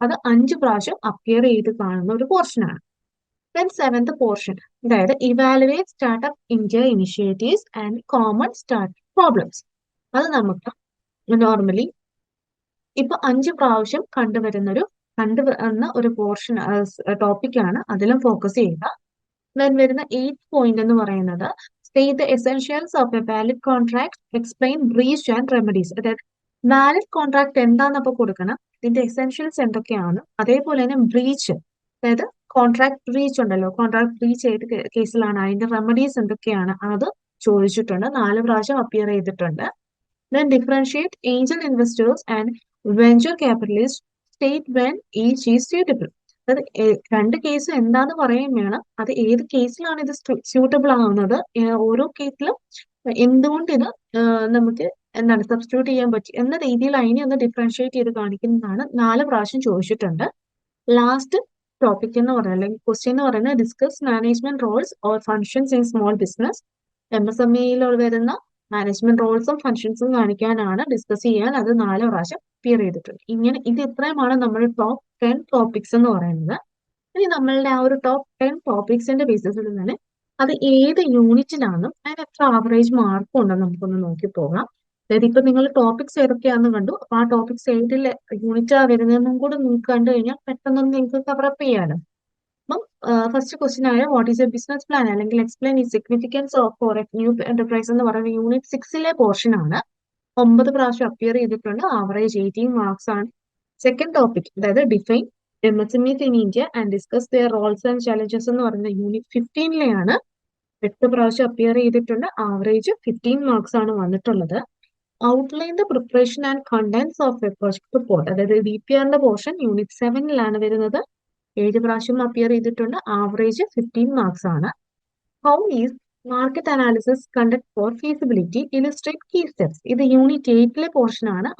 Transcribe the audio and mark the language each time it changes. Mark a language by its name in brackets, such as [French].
[Malayalam] അത് 5 പ്രാവശ്യം അപ്പിയർ ചെയ്ത് കാണുന്ന ഒരു പോർഷൻ ആണ്. ദെൻ 7th പോർഷൻ, അതായത് [English] Evaluate startup India initiatives and common startup problems. [Malayalam] അത് നമുക്ക് നോർമലി ഇപ്പൊ 5 പ്രാവശ്യം കണ്ടുവരുന്ന ഒരു പോർഷൻ ടോപ്പിക്കാണ്. അതിലും ഫോക്കസ് ചെയ്യുക. ദെൻ വരുന്ന 8th പോയിന്റ് എന്ന് പറയുന്നത് [English] state the essentials of a valid contract, explain breach and remedies. അതായത് [Malayalam] വാലിഡ് കോൺട്രാക്ട് എന്താണെന്നപ്പോൾ കൊടുക്കണം, ഇതിന്റെ എസെൻഷ്യൽസ് എന്തൊക്കെയാണ്, അതേപോലെ തന്നെ ബ്രീച്ച്, അതായത് കോൺട്രാക്ട് ബ്രീച്ച് ഉണ്ടല്ലോ, കോൺട്രാക്ട് ബ്രീച്ച് ഏത് കേസിലാണ്, അതിന്റെ റെമഡീസ് എന്തൊക്കെയാണ് അത് ചോദിച്ചിട്ടുണ്ട്. 4 പ്രാവശ്യം അപ്പിയർ ചെയ്തിട്ടുണ്ട്. [English] Then differentiate angel investors and venture capitalists, state when each is suitable. [Malayalam] അത് രണ്ട് കേസ് എന്താന്ന് പറയുകയും വേണം, അത് ഏത് കേസിലാണ് ഇത് സ്യൂട്ടബിൾ ആവുന്നത്, ഓരോ കേസിലും എന്തുകൊണ്ട് ഇത് നമുക്ക് എന്താണ് സബ്സ്റ്റിറ്റ്യൂട്ട് ചെയ്യാൻ പറ്റും എന്ന രീതിയിൽ അതിനെ ഒന്ന് ഡിഫറൻഷിയേറ്റ് ചെയ്ത് കാണിക്കുന്നതാണ്. 4 പ്രാവശ്യം ചോദിച്ചിട്ടുണ്ട്. ലാസ്റ്റ് ടോപ്പിക് എന്ന് പറയുന്നത് അല്ലെങ്കിൽ ക്വസ്റ്റ്യൻ എന്ന് പറയുന്നത് [English] Discuss management roles or functions in small business. [Malayalam] MSME വരുന്ന മാനേജ്മെന്റ് റോൾസും ഫങ്ഷൻസും കാണിക്കാനാണ്, ഡിസ്കസ് ചെയ്യാൻ അത് 4 പ്രാവശ്യം അപ്പിയർ ചെയ്തിട്ടുണ്ട്. ഇങ്ങനെ ഇത് ഇത്രയുമാണ് നമ്മുടെ ടോപ്പ് 10 ടോപ്പിക്സ് എന്ന് പറയുന്നത്. ഇനി നമ്മളുടെ ആ ഒരു ടോപ്പ് 10 ടോപ്പിക്സിന്റെ ബേസിസിൽ തന്നെ അത് ഏത് യൂണിറ്റിലാണെന്നും അതിന് എത്ര ആവറേജ് മാർക്കും ഉണ്ടെന്ന് നമുക്കൊന്ന് നോക്കി പോകാം. അതായത് ഇപ്പൊ നിങ്ങൾ ടോപ്പിക്സ് ഏതൊക്കെയാണെന്ന് കണ്ടു, അപ്പൊ ആ ടോപ്പിക്സ് ഏതിൽ യൂണിറ്റാ വരുന്നതെന്നും കൂടെ നിങ്ങൾക്ക് കണ്ടു കഴിഞ്ഞാൽ പെട്ടെന്നൊന്ന് നിങ്ങൾക്ക് കവറപ്പ് ചെയ്യാനും. [English] അപ്പം first question ആയ what is a business plan അല്ലെങ്കിൽ എക്സ്പ്ലെയിൻ ഈ significance of for a new enterprise [Malayalam] എന്ന് പറയുന്ന യൂണിറ്റ് 6ലെ പോർഷൻ ആണ്. 9 പ്രാവശ്യം അപ്പിയർ ചെയ്തിട്ടുണ്ട്, ആവറേജ് 18 മാർക്സ് ആണ്. [English] second topic, അതായത് define MSMEs in India and discuss their roles and challenges [Malayalam] എന്ന് പറയുന്ന യൂണിറ്റ് 15ലെയാണ്. 8 പ്രാവശ്യം അപ്പിയർ ചെയ്തിട്ടുണ്ട്, ആവറേജ് 15 മാർക്സ് ആണ് വന്നിട്ടുള്ളത്. [English] outline the preparation and contents of a project report, [Malayalam] അതായത് DPRന്റെ പോർഷൻ യൂണിറ്റ് 7ലാണ് വരുന്നത്. 7 പ്രാവശ്യം അപ്പിയർ ചെയ്തിട്ടുണ്ട്, ആവറേജ് 15 മാർക്സ് ആണ്. [English] how is market analysis conduct for feasibility, illustrate key steps, [Malayalam] ഇത് യൂണിറ്റ് 8ലെ പോർഷൻ ആണ്.